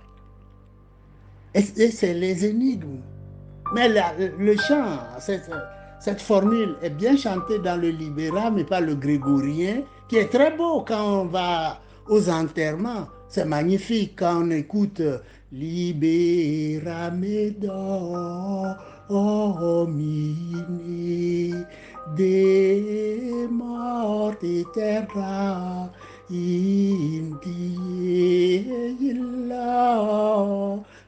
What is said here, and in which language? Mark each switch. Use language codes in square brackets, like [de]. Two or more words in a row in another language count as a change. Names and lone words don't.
[fr] Et c'est les énigmes. Mais le chant, cette formule est bien chantée dans le libéral, mais pas le grégorien, qui est très beau quand on va aux enterrements. C'est magnifique quand on écoute [la] Libera me Domine de morte terra in die illa